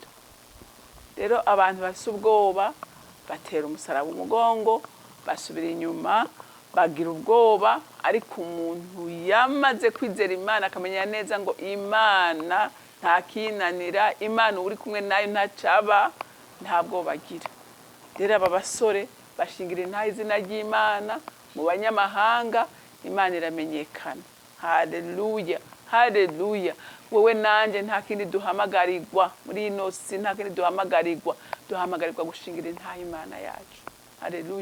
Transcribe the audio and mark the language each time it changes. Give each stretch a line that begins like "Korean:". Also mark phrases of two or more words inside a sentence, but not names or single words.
Rundi: Rero abantu bafite ubwoba batera umusaraba umugongo, basubira inyuma, bagira ubwoba, ariko umuntu yamaze kwizera Imana akamenya neza ngo Imana nta kinanira, Imana uri kumwe nayo ntacaba, ntabwo bagira. Rero aba basore bashingira intahe izina ry'Imana mu banyamahanga, Imana iramenyekana. Haleluya. Haleluya. Wowe nanje nta kindi duhamagarirwa muri ino si, nta kindi duhamagarirwa gushingira intahe Imana yacu. Haleluya.